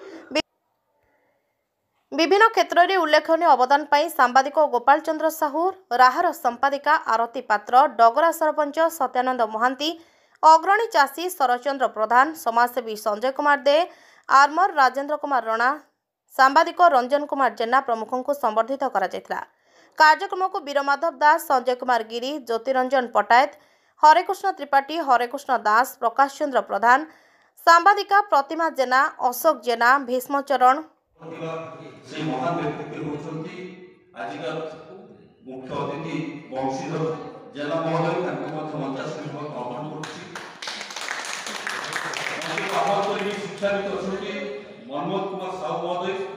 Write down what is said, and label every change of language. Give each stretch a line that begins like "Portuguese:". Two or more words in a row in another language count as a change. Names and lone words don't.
Odia: ବିଭିନ୍ନ କ୍ଷେତ୍ରରେ ଉଲ୍ଲେଖନୀୟ ଅବଦାନ ପାଇଁ ସାମ୍ବାଦିକ ଗୋପାଳ ଚନ୍ଦ୍ର ସାହୁ, ରାହାର ସମ୍ପାଦିକା ଆରତୀ ପାତ୍ର, ଡଗରା ସରପଞ୍ଚ ସତ୍ୟାନନ୍ଦ ମହାନ୍ତି, ଅଗ୍ରଣୀ ଚାଷୀ ଶରଚନ୍ଦ୍ର ପ୍ରଧାନ, ସମାଜସେବୀ ସଞ୍ଜୟ କୁମାର ଦେ, ଆର୍ମର ରାଜେନ୍ଦ୍ର କୁମାର ରଣା, ସାମ୍ବାଦିକ ରଞ୍ଜନ କୁମାର ଜେନା ପ୍ରମୁଖଙ୍କୁ ସମ୍ବର୍ଦ୍ଧିତ କରାଯାଇଥିଲା। କାର୍ଯ୍ୟକ୍ରମକୁ ବୀରମାଧବ ଦାସ, ସଞ୍ଜୟ କୁମାର ଗିରି, ଜ୍ୟୋତିରଞ୍ଜନ ପଟ୍ଟାୟତ, ହରେକୃଷ୍ଣ ତ୍ରିପାଠୀ, ହରେକୃଷ୍ଣ ଦାସ, ପ୍ରକାଶ ଚନ୍ଦ୍ର ପ୍ରଧାନ, ସାମ୍ବାଦିକା ପ୍ରତିମା ଜେନା, ଅଶୋକ ଜେନା, ଭୀଷ୍ମଚରଣ ମୁଖ୍ୟ ଅତିଥି ବଂଶୀଧର ଜେନା ମହୋଦୟ ଶିକ୍ଷାବିତ୍ ଅଛି ମନମୋହନ କୁମାର ସାହୁ ମହୋଦୟ